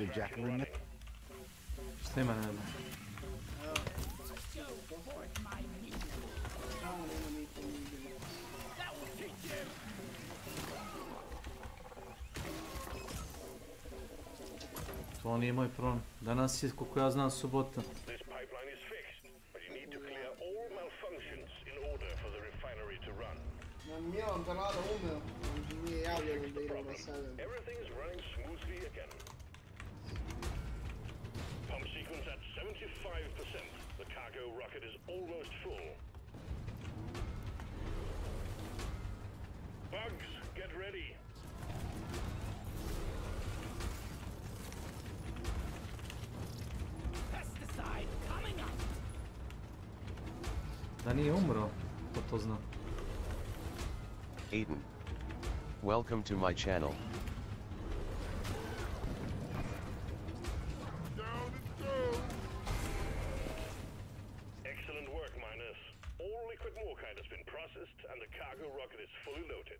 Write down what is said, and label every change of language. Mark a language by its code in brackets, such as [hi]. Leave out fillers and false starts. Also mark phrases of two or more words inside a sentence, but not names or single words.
[en] Jekyll and Mr. [sr] To nije moj problem. Danas je, koliko ja znam, subota. Milan da rada umeo, nije javljeno da idemo na 7. [en] Everything's running smoothly again. Pump sequence at 75%. The cargo rocket is almost full. Bugs, get ready. Pesticide coming up. [sr] Da nije umro, ko to zna. [en] Aiden. Welcome to my channel. Excellent work, miners. All liquid morkite has been processed and the cargo rocket is fully loaded.